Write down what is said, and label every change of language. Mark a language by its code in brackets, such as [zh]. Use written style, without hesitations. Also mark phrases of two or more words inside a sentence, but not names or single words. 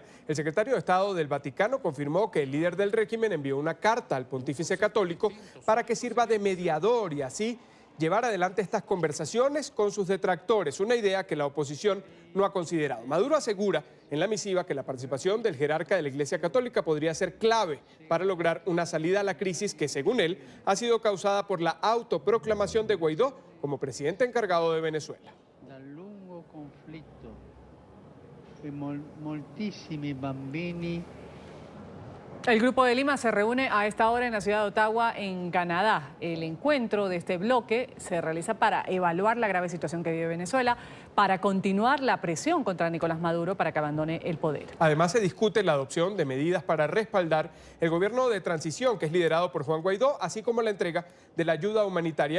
[es] El secretario de Estado del Vaticano confirmó que el líder del régimen envió una carta al pontífice católico para que sirva de mediador y así llevar adelante estas conversaciones con sus detractores, una idea que la oposición no ha considerado. Maduro asegura en la misiva que la participación del jerarca de la Iglesia Católica podría ser clave para lograr una salida a la crisis que, según él, ha sido causada por la autoproclamación de Guaidó como presidente encargado de Venezuela. [it] Dal lungo conflitto e moltissimi bambini. [es] El Grupo de Lima se reúne a esta hora en la ciudad de Ottawa, en Canadá. El encuentro de este bloque se realiza para evaluar la grave situación que vive Venezuela, para continuar la presión contra Nicolás Maduro para que abandone el poder. Además, se discute la adopción de medidas para respaldar el gobierno de transición que es liderado por Juan Guaidó, así como la entrega de la ayuda humanitaria.